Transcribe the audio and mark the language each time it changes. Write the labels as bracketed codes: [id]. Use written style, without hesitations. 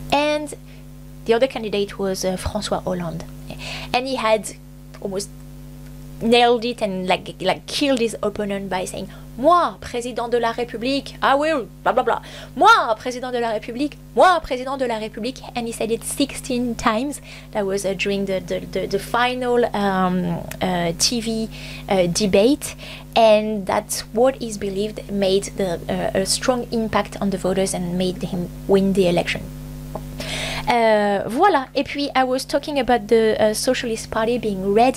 [en] And the other candidate was François Hollande, and he had almost nailed it and like killed his opponent by saying, moi, président de la République, I will, blah blah blah. [fr] Moi, président de la République, moi, président de la République. [en] And he said it 16 times. That was during the final TV debate. And that's what is believed made a strong impact on the voters and made him win the election. Voilà. Et puis, I was talking about the Socialist Party being red.